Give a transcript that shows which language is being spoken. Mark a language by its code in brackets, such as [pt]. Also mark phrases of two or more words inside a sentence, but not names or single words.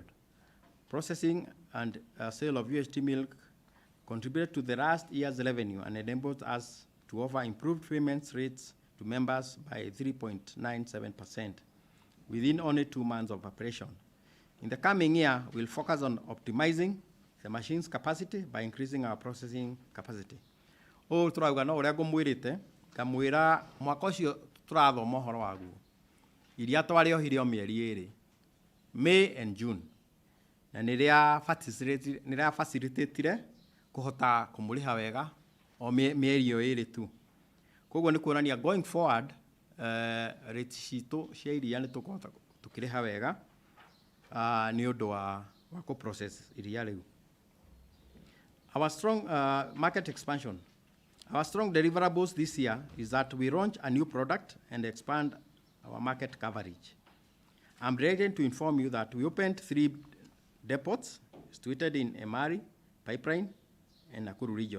[en] Processing and sale of UHT milk contributed to the last year's revenue and enabled us to offer improved payment rates to members by 3.97% within only 2 months of operation. In the coming year, we'll focus on optimizing the machine's capacity by increasing our processing capacity. [ki] Turauga no ũrĩa ngũmwĩrĩte, ngamwĩra mwaka ũcio tũrathoma ũhoro waguo. Iria twarĩohire o mĩeri 2, [en] May and June, [ki] na nĩrĩa facilitatire kũhota kũmũrĩha wega o mĩeri ĩyo 2 tu. Koguo nĩ kuonania [en] going forward, [ki] rates citũ cia iria nĩ tũkũhota tũkĩrĩha wega nĩ ũndũ wa process iria rĩu. [en] Our strong market expansion. Our strong deliverables this year is that we launch a new product and expand our market coverage. I'm delighted to inform you that we opened 3 depots situated in Emari, Pipeline, and Nakuru region.